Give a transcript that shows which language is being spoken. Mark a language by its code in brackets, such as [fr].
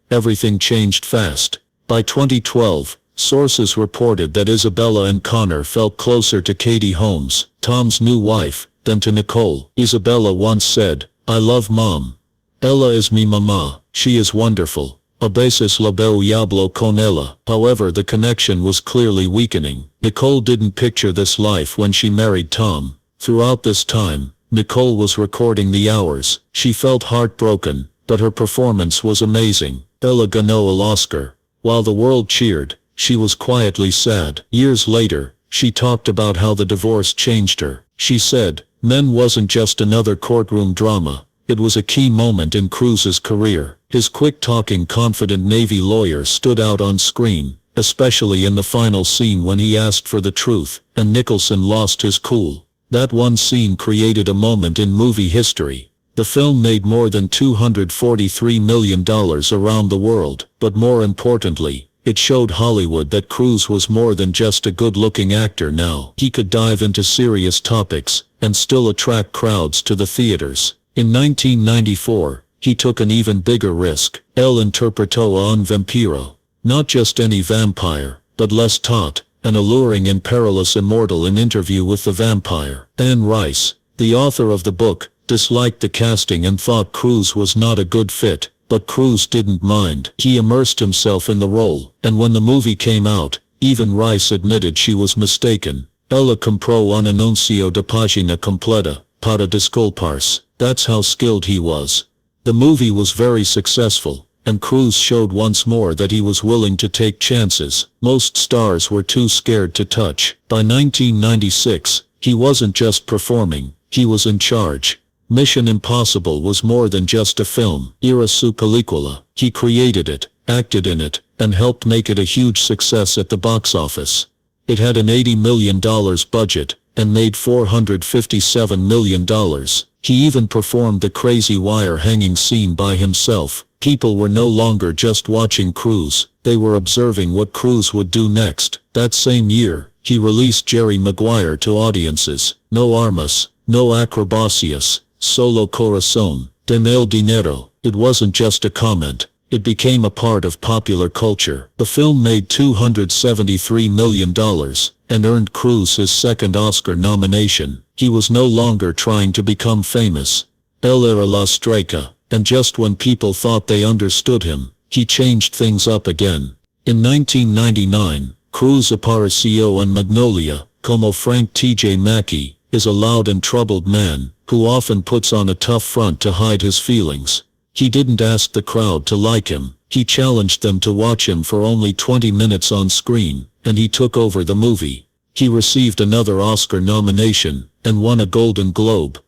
[en] everything changed fast. By 2012, sources reported that Isabella and Connor felt closer to Katie Holmes, Tom's new wife, than to Nicole. Isabella once said, "I love Mom. [es] Ella is mi mama, [en] she is wonderful. [es] A veces la veo y hablo con ella." [en] However, the connection was clearly weakening. Nicole didn't picture this life when she married Tom. Throughout this time, Nicole was recording the hours. She felt heartbroken, but her performance was amazing. [es] Ella ganó el Oscar. [en] While the world cheered, she was quietly sad. Years later, she talked about how the divorce changed her. She said, "Men wasn't just another courtroom drama. It was a key moment in Cruise's career." His quick-talking, confident Navy lawyer stood out on screen, especially in the final scene when he asked for the truth, and Nicholson lost his cool. That one scene created a moment in movie history. The film made more than $243 million around the world, but more importantly, it showed Hollywood that Cruise was more than just a good-looking actor now. He could dive into serious topics, and still attract crowds to the theaters. In 1994, he took an even bigger risk. [es] Él interpretó a un vampiro. [en] Not just any vampire, but less taut, an alluring and perilous immortal in Interview with the Vampire. Anne Rice, the author of the book, disliked the casting and thought Cruise was not a good fit, but Cruise didn't mind. He immersed himself in the role, and when the movie came out, even Rice admitted she was mistaken. [es] Ella compró un anuncio de página completa, para disculparse. [en] That's how skilled he was. The movie was very successful, and Cruise showed once more that he was willing to take chances. Most stars were too scared to touch. By 1996, he wasn't just performing, he was in charge. Mission Impossible was more than just a film. [es] Era su película. [en] He created it, acted in it, and helped make it a huge success at the box office. It had an $80 million budget, and made $457 million. He even performed the crazy wire hanging scene by himself. People were no longer just watching Cruise, they were observing what Cruise would do next. That same year, he released Jerry Maguire to audiences. [es] No armas, no acrobacias, solo corazón, el dinero. [en] It wasn't just a comment. It became a part of popular culture. The film made $273 million, and earned Cruise his second Oscar nomination. He was no longer trying to become famous. [es] Él era la estrella, [en] and just when people thought they understood him, he changed things up again. [es] In 1999, Cruise apareció en Magnolia, como Frank T.J. [en] Mackey, is a loud and troubled man, who often puts on a tough front to hide his feelings. He didn't ask the crowd to like him, he challenged them to watch him for only 20 minutes on screen, and he took over the movie. He received another Oscar nomination, and won a Golden Globe.